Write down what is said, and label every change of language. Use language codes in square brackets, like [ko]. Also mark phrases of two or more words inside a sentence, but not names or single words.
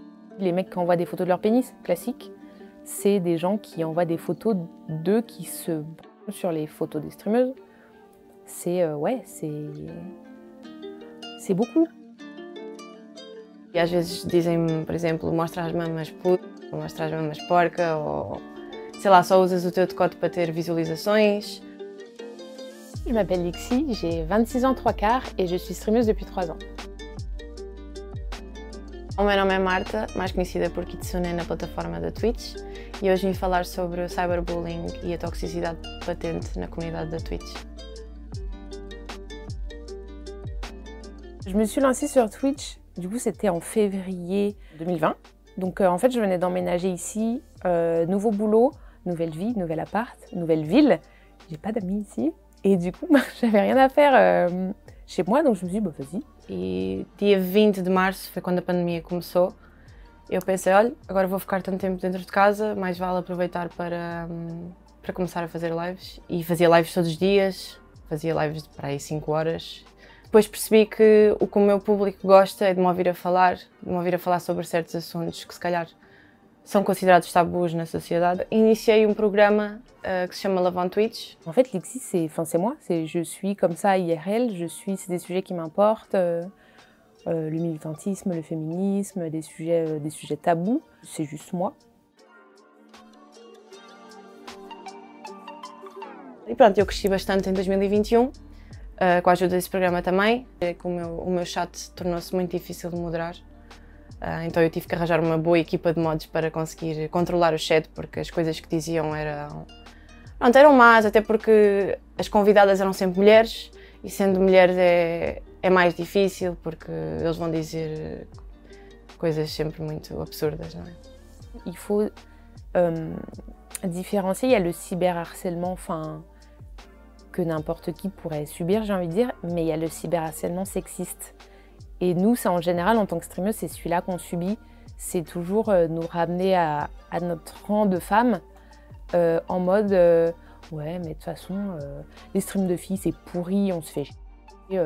[fr] Les mecs qui envoient des photos de leur pénis, classique, c'est des gens qui envoient des photos d'eux qui se branlent sur les photos des streameuses. C'est c'est beaucoup. [pt] E às vezes dizem-me, por exemplo, mostra as mamas puta, mostra as mamas porca, ou sei lá, só usas o teu decote para ter visualizações. [fr] Je m'appelle Lixi, j'ai 26 ans 3/4 et je suis streameuse depuis 3 ans. [pt] O meu nome é Marta, mais conhecida por Kitsune na plataforma da Twitch, e hoje vim falar sobre o cyberbullying e a toxicidade patente na comunidade da Twitch. [fr] Je me suis lancée sur Twitch, du coup c'était en février 2020. Donc en fait je venais d'emménager ici, nouveau boulot, nouvelle vie, nouvel appart, nouvelle ville. J'ai pas d'amis ici et du coup j'avais rien à faire chez moi, donc je me suis dit bah vas-y. [pt] E dia 20 de março foi quando a pandemia começou. Eu pensei, olha, agora vou ficar tanto tempo dentro de casa, mais vale aproveitar para começar a fazer lives. E fazia lives todos os dias, fazia lives para aí 5 horas. Depois percebi que o meu público gosta é de me ouvir a falar sobre certos assuntos que se calhar são considerados tabus na sociedade. Iniciei um programa que se chama Love on Twitch. [fr] En fait, Lixi, c'est moi. Je suis comme ça IRL. C'est des sujets qui m'importent. Le militantisme, le féminisme, des sujets tabous. C'est juste moi. [pt] E pronto, eu cresci bastante em 2021, com a ajuda desse programa também. O meu chat tornou-se muito difícil de moderar. Então eu tive que arranjar uma boa equipa de mods para conseguir controlar o chat, porque as coisas que diziam eram más, até porque as convidadas eram sempre mulheres, e sendo mulheres é mais difícil, porque eles vão dizer coisas sempre muito absurdas, não é? [fr] Il faut différencier, il y a le cyberharcèlement, enfin, que n'importe qui pourrait subir, j'ai envie de dire, mais il y a le cyberharcèlement sexiste. Et nous, ça en général, en tant que streameuse, c'est celui-là qu'on subit. C'est toujours nous ramener à notre rang de femmes en mode ouais, mais de toute façon, les streams de filles, c'est pourri, on se fait chier.